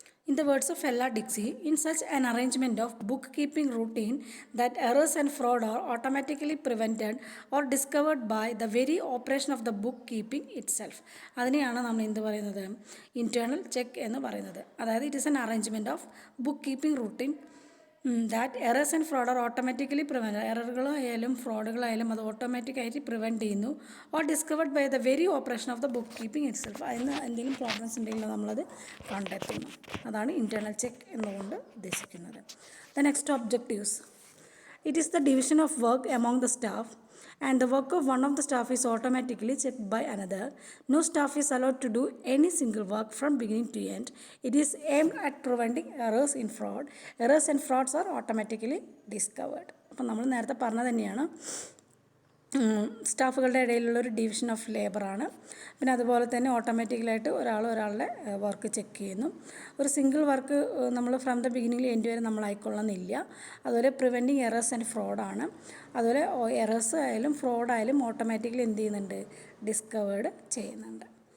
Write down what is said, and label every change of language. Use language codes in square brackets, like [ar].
[en] In the words of Ella Dixie, in such an arrangement of bookkeeping routine that errors and fraud are automatically prevented or discovered by the very operation of the bookkeeping itself. [ml] അതിനെയാണ് നമ്മൾ എന്ത് പറയുന്നത്, internal check എന്ന് പറയുന്നത്. [en] അതായത് it is an arrangement of book keeping routine that errors and fraud are automatically prevent. [ml] എററുകളായാലും ഫ്രോഡുകളായാലും അത് ഓട്ടോമാറ്റിക്കായിട്ട് prevent ചെയ്യുന്നു. [en] Or discovered by the very operation of the book keeping itself. [ml] അതിന് എന്തെങ്കിലും പ്രോബ്ലംസ് ഉണ്ടെങ്കിൽ നമ്മളത് കണ്ടെത്തുന്നു. അതാണ് ഇൻറ്റേർണൽ ചെക്ക് എന്നുകൊണ്ട് ഉദ്ദേശിക്കുന്നത്. [en] The next objectives. It is the division of work among the staff and the work of one of the staff is automatically checked by another. No staff is allowed to do any single work from beginning to end. It is aimed at preventing errors in fraud. Errors and frauds are automatically discovered. [ml] അപ്പം നമ്മൾ നേരത്തെ പറഞ്ഞത് തന്നെയാണ്, സ്റ്റാഫുകളുടെ ഇടയിലുള്ളൊരു division of ലേബറാണ്. പിന്നെ അതുപോലെ തന്നെ ഓട്ടോമാറ്റിക്കലായിട്ട് ഒരാളുടെ work check ചെയ്യുന്നു. ഒരു സിംഗിൾ വർക്ക് നമ്മൾ ഫ്രം ദ ബിഗിനിങ്ങിൽ എൻഡ് വരെ നമ്മൾ ആയിക്കൊള്ളുന്നില്ല. അതുപോലെ പ്രിവെൻറ്റിങ് എറേഴ്സ് ആൻഡ് ഫ്രോഡാണ്. അതുപോലെ എറേഴ്സ് ആയാലും ഫ്രോഡായാലും ഓട്ടോമാറ്റിക്കലി എന്ത് ചെയ്യുന്നുണ്ട്, ഡിസ്കവേർഡ് ചെയ്യുന്നുണ്ട്.